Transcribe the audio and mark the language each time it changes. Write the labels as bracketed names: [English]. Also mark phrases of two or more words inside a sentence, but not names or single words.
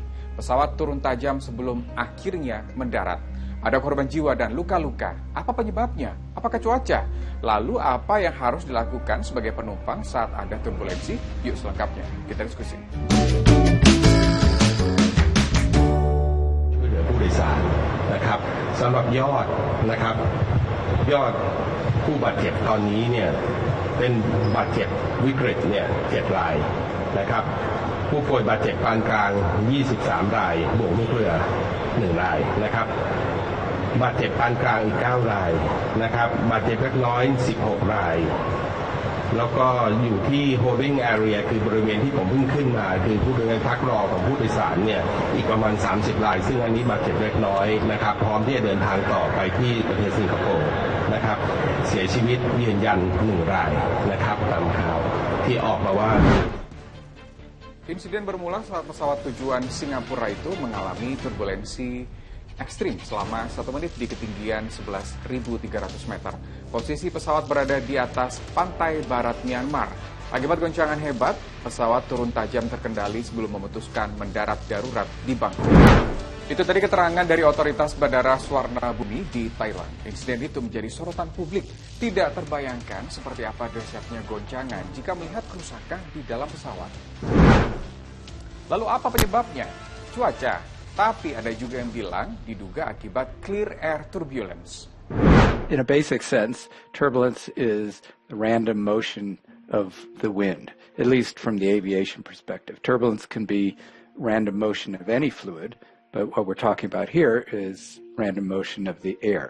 [Indonesian] Pesawat turun tajam sebelum akhirnya mendarat. Ada korban jiwa dan luka-luka. Apa penyebabnya? Apakah cuaca? Lalu apa yang harus dilakukan sebagai penumpang saat ada turbulensi? Yuk selengkapnya kita diskusi. [Thai] ผู้โดยสารนะครับสำหรับยอดนะครับยอดผู้บาดเจ็บตอนนี้เนี่ยเป็นบาดเจ็บวิกฤตเนี่ย7ราย นะครับผู้ป่วยบาดเจ็บปานกลาง23รายบวกลูกเรือ1รายนะครับบาดเจ็บปานกลางอีก9รายนะครับบาดเจ็บเล็กน้ อย16รายแล้วก็อยู่ที่ [English] holding area [Thai] คือบริเวณที่ผมเพิ่งขึ้นมาคือผู้โดยสารพักรอของผู้โดยสารเนี่ยอีกประมาณ30รายซึ่งอันนี้บาดเจ็บเล็กน้อยนะครับพร้อมที่จะเดินทางต่อไปที่ประเทศสิงคโปร์นะครับเสียชีวิตยืนยัน1รายนะครับตามข่าวที่ออกมาว่า [Indonesian] Insiden bermula saat pesawat tujuan Singapura itu mengalami turbulensi ekstrim selama 1 menit di ketinggian 11.300 meter. Posisi pesawat berada di atas pantai barat Myanmar. Akibat goncangan hebat, pesawat turun tajam terkendali sebelum memutuskan mendarat darurat di Bangkok. Itu tadi keterangan dari otoritas Bandara Suwarna Bumi di Thailand. Insiden itu menjadi sorotan publik. Tidak terbayangkan seperti apa dahsyatnya goncangan jika melihat kerusakan di dalam pesawat. Lalu apa penyebabnya? Cuaca. Tapi ada juga yang bilang diduga akibat [English] clear air turbulence. In a basic sense, turbulence is the random motion of the wind, at least from the aviation perspective. Turbulence can be random motion of any fluid, but what we're talking about here is random motion of the air.